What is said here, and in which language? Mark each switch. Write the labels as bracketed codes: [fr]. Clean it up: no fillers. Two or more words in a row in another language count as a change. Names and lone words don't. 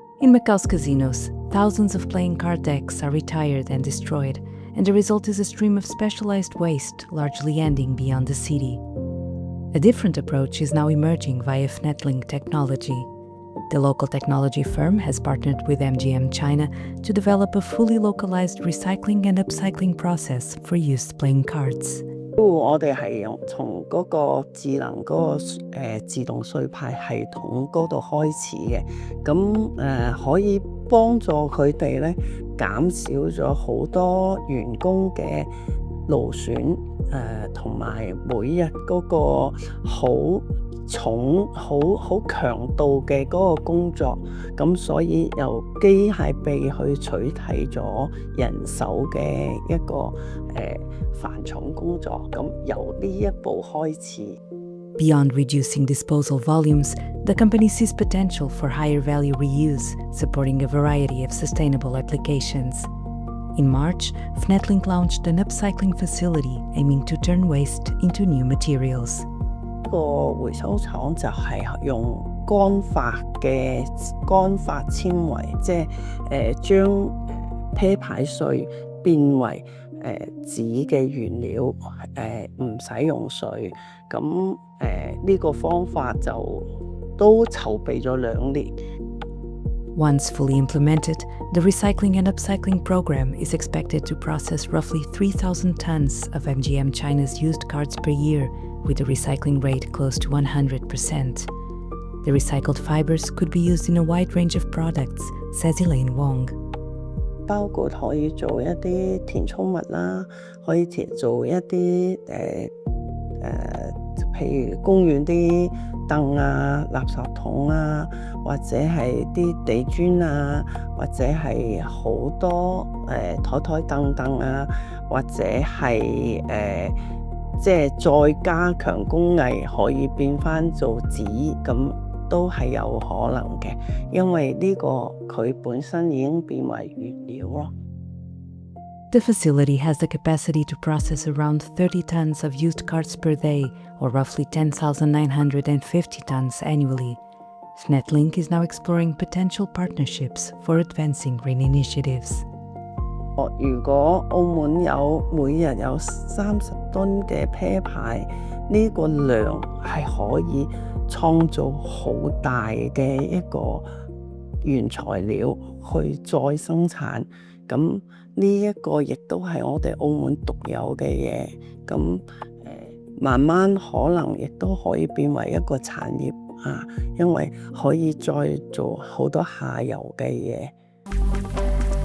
[en] In Macau's casinos, thousands of playing card decks are retired and destroyed, and the result is a stream of specialized waste, largely ending beyond the city. A different approach is now emerging via FNETLink technology. The local technology firm has partnered with MGM China to develop a fully localized recycling and upcycling process for used playing cards. [yue] 我哋係從嗰個智能嗰個自動碎牌系統嗰度開始嘅，咁可以幫助佢哋咧減少咗好多員工嘅勞損，同埋每日嗰個好重好強度嘅嗰個工作，咁所以由機械臂去取替咗人手嘅一個繁重工作，咁由呢一步開始。 [en] Beyond reducing disposal volumes, the company sees potential for higher value reuse, supporting a variety of sustainable applications. In March, FNETLink launched an upcycling facility aiming to turn waste into new materials. [yue] 個回收廠就係用乾發纖維，即係將啤牌碎變為紙嘅原料，唔使用水。咁呢個方法就都籌備咗2年。 [en] Once fully implemented, the recycling and upcycling program is expected to process roughly 3,000 tons of MGM China's used cards per year, with a recycling rate close to 100%. The recycled fibers could be used in a wide range of products, says Elaine Wong. [yue] 包括可以做一啲填充物啦，可以做一啲譬如公園啲凳啊、垃圾桶啊，或者係啲地磚啊，或者係好多台凳啊，或者係即係再加強工藝可以變返做紙，咁都係有可能嘅，因為呢個佢本身已經變為原料咯。 [en] The facility has the capacity to process around 30 tons of used cards per day, or roughly 10,950 tons annually. FNETLink is now exploring potential partnerships for advancing green initiatives. [yue] 如果澳門每日有30噸嘅啤牌，呢個量係可以創造好大嘅一個原材料去再生產，咁呢一個亦都係我哋澳門獨有嘅嘢，咁慢慢可能亦都可以變為一個產業因為可以再做好多下游嘅嘢。